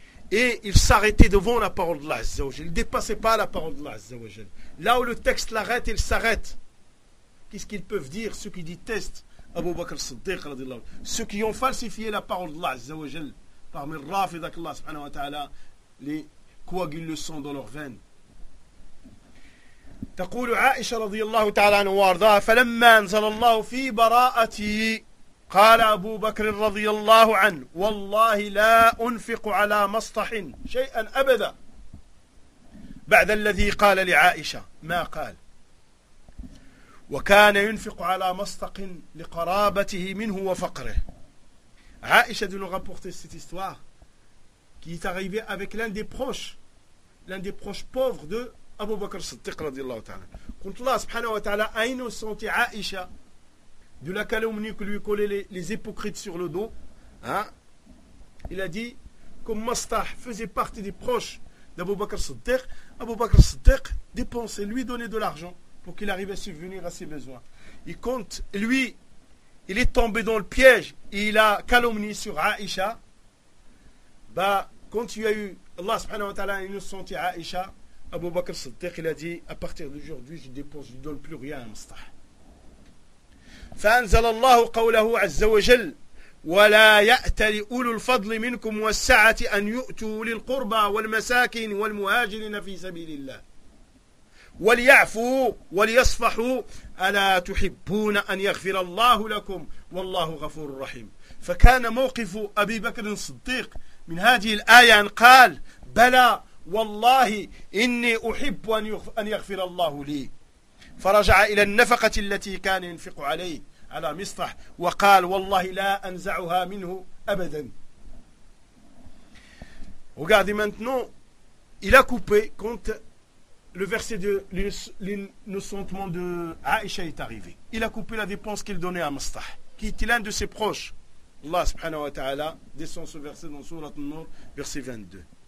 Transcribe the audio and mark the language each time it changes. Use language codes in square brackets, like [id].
[fr] Et il s'arrêtait devant la parole de l'Azzawaj. Il ne dépassait pas la parole de l'Azzawaj. Là où le texte l'arrête, il s'arrête. Qu'est-ce qu'ils peuvent dire, ceux qui détestent Abu Bakr Siddiq, radiallahu anhu, ceux qui ont falsifié la parole de l'Azzawaj, parmi les rafida qu'Allah subhanahu wa ta'ala les coagule le sang dans leurs veines. [ar] تقول عائشة رضي الله تعالى عنها وارضاها فلما انزل الله في براءته قال أبو بكر رضي الله عنه والله لا أنفق على مصطح شيئا أبدا بعد الذي قال لعائشة ما قال وكان ينفق على مصطح لقرابته منه وفقره. [fr] عائشة de nous rapporter cette histoire qui est arrivée avec l'un des proches pauvres de Abu Bakr Siddiq رضي الله تعالى. Quand Allah subhanahu wa ta'ala a innocenté Aïcha de la calomnie que lui collaient les hypocrites sur le dos, il a dit comme Mastah faisait partie des proches d'Abu Bakr Siddiq, Abu Bakr Siddiq dépensait, lui donnait de l'argent pour qu'il arrive à subvenir à ses besoins. Il compte, lui, il est tombé dans le piège et il a calomnié sur Aïcha. Bah, quand il y a eu Allah subhanahu wa ta'ala innocenté Aïcha, Abu Bakr Siddiq, il a dit, à partir d'aujourd'hui, je dépense, je ne donne plus rien à Mastah. [ar] فأنزل الله قوله عز وجل ولا يأتل أولو الفضل منكم والسعة أن يؤتوا للقربى والمساكين والمهاجرين في سبيل الله وليعفوا وليصفحوا ألا تحبون أن يغفر الله لكم والله غفور رحيم فكان موقف أبي بكر الصديق من هذه الآية أن قال بلى والله إني أحب أن يغفر الله لي فرجع إلى النفقة التي كان ينفق عليه على مصطح وقال والله لا أنزعها منه أبدا. [fr] Regardez maintenant, il a coupé quand le verset de l'innocentement de Aïcha est arrivé. Il a coupé la dépense qu'il donnait à Mastah, qui était l'un de ses proches. Allah subhanahu wa ta'ala descend ce verset dans Sourate An-Nur, verset 22.